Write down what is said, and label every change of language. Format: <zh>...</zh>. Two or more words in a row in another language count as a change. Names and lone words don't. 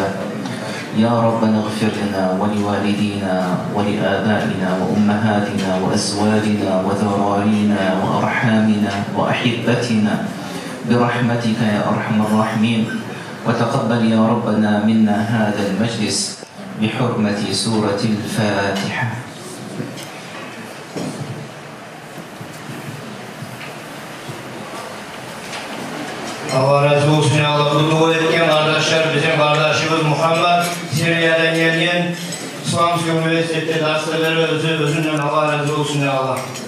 <ar>يا ربنا اغفر لنا ولوالدينا ولآبائنا وأمهاتنا وأزواجنا وذرارينا وأرحامنا وأحبتنا برحمتك يا أرحم الراحمين. وتقبل يا ربنا منا هذا المجلس بحرمة سورة الفاتحة.</ar> <tr>Allah razı olsun ya Allah. Bu dua etken kardeşler bizim kardeşimiz Muhammed Suriye'den gelgen İslam Üniversitesi dersleri özünden Allah razı olsun ya Allah.</tr>